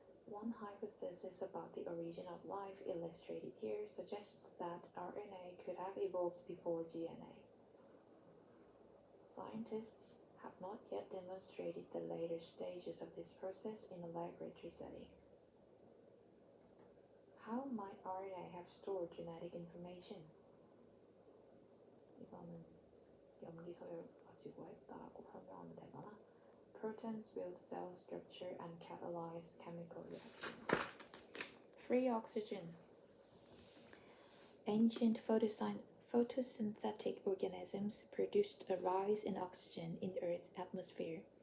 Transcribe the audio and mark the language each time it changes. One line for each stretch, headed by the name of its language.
English: One hypothesis about the origin of life illustrated here suggests that RNA could have evolved before DNA. Scientists have not yet demonstrated the later stages of this process in a laboratory setting. How might RNA have stored genetic information?
Korean: 이거는 염기서열 가지고 했다라고 설명하면 되거나.
English: Proteins build cell structure and catalyze chemical reactions. Free oxygen. Ancient photosynthetic organisms produced a rise in oxygen in Earth's atmosphere.